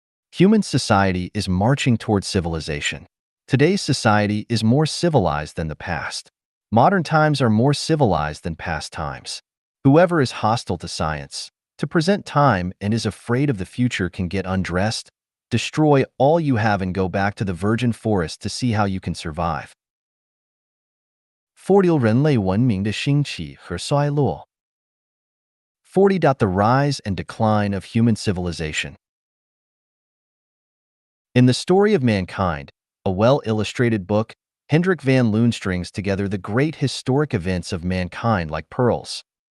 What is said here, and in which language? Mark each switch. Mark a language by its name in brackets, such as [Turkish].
[English] Human society is marching toward civilization. Today's society is more civilized than the past. Modern times are more civilized than past times. Whoever is hostile to science, to present time, and is afraid of the future can get undressed, destroy all you have, and go back to the virgin forest to see how you can survive. [Chinese] 40人类文明的兴起和衰落 [English] 40. The rise and decline of human civilization. In The Story of Mankind, a well-illustrated book, Hendrik van Loon strings together the great historic events of mankind like pearls.